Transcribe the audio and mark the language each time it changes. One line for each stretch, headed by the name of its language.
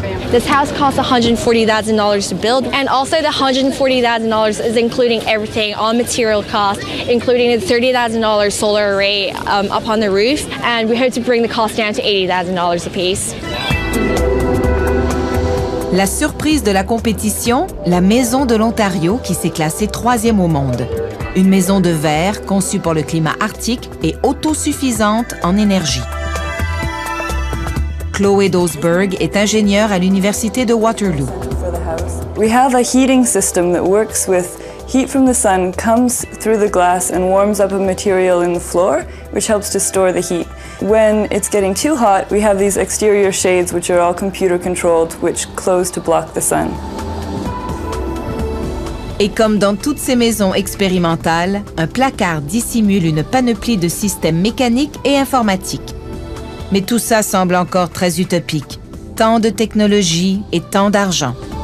English: This house costs $140,000 to build, and also the $140,000 is including everything, all material costs, including a $30,000 solar array up on the roof, and we hope to bring the cost down to $80,000 a piece.
French: La surprise de la compétition, la Maison de l'Ontario qui s'est classée 3e au monde. Une maison de verre conçue pour le climat arctique et autosuffisante en énergie. Chloé Dosberg est ingénieure à l'Université de Waterloo.
English: We have a heating system that works with heat from the sun comes through the glass and warms up a material in the floor, which helps to store the heat. When it's getting too hot, we have these exterior shades which are all computer controlled, which close to block the sun.
French: Et comme dans toutes ces maisons expérimentales, un placard dissimule une panoplie de systèmes mécaniques et informatiques. Mais tout ça semble encore très utopique. Tant de technologie et tant d'argent.